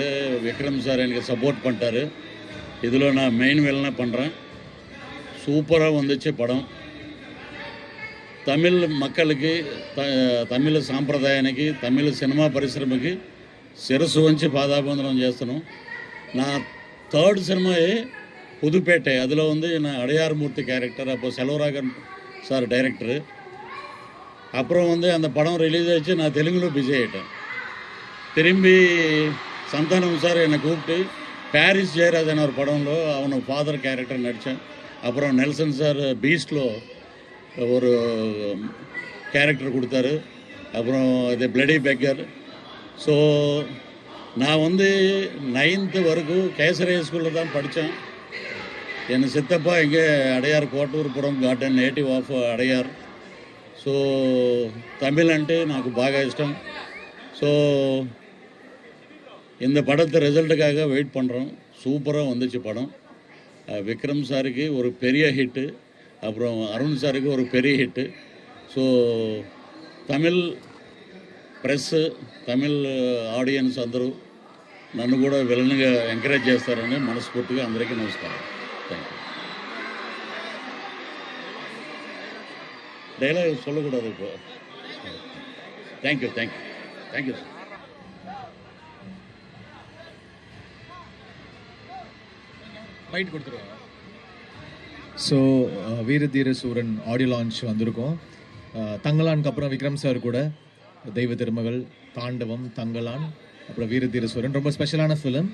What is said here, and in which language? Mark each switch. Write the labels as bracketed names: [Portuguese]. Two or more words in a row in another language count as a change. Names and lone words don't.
[Tamil] விக்ரம் சார் எனக்கு சப்போர்ட் பண்ணிட்டாரு. இதில் நான் மெயின் வேலைனா பண்ணுறேன். சூப்பராக வந்துச்சு படம். தமிழ் மக்களுக்கு, [Telugu] తమిళ సాంప్రదాయానికి, తమిళ సినిమా పరిశ్రమకి శిరస్సు వంచి పాదాబంధనం చేస్తున్నాం. నా థర్డ్ సినిమాయే புதுப்பேட்டை. [Tamil] அதில் நான் அடையார்மூர்த்தி கேரக்டர். அப்போ செல்வராகன் சார் டைரக்டரு. அப்புறம் அந்த படம் ரிலீஸ் ஆகிடுச்சு. நான் தெலுங்குல பிஸி ஆகிட்டேன். திரும்பி சந்தானம் சார் என்னை கூப்பிட்டு பாரிஸ் ஜெயராஜன் ஒரு படம்లో அவனோட [English] father character [Tamil] நடித்தேன். அப்புறம் நெல்சன் சார் பீஸ்ட்ல ஒரு கேரக்டர் கொடுத்தாரு. அப்புறம் இது பிளடி பெக்கர். ஸோ நான் 9th வரைக்கும் கேசரிய ஸ்கூலில் தான் படித்தேன். என் சித்தப்பா இங்கே அடையார் கோட்டூர்புரம் கார்டன், [English] native of [Tamil] அடையார். [Telugu] సో తమిళ్ అంటే నాకు బాగా ఇష్టం. [Tamil] ஸோ இந்த படத்தை ரிசல்ட்டுக்காக வெயிட் பண்ணுறோம். சூப்பராக வந்துச்சு படம். விக்ரம் சாருக்கு ஒரு பெரிய ஹிட்டு. அப்புறம் அருண் சாருக்கு ஒரு பெரிய ஹிட்டு. [Telugu] ஸோ తమిళ్ ప్రెస్ తమిళ్ ఆడియన్స్ అందరూ నన్ను కూడా విలన్గా ఎంకరేజ్ చేస్తారని మనస్ఫూర్తిగా అందరికీ నమస్కారం. [English] thank you. [Tamil] డైలాగ్ சொல்லக்கூடாது இப்போ. [English] thank you thank you thank you sir. [Tamil] மைட் கொடுத்துருவாங்க. ஸோ வீரதீர சூரன் [English] audio launch [Tamil] வந்திருக்கோம். தங்கலானுக்கு அப்புறம் விக்ரம் சார் கூட தெய்வ திருமகள், தாண்டவம், தங்கலான், அப்புறம் வீரதீர சூரன் ரொம்ப ஸ்பெஷலான ஃபிலிம்.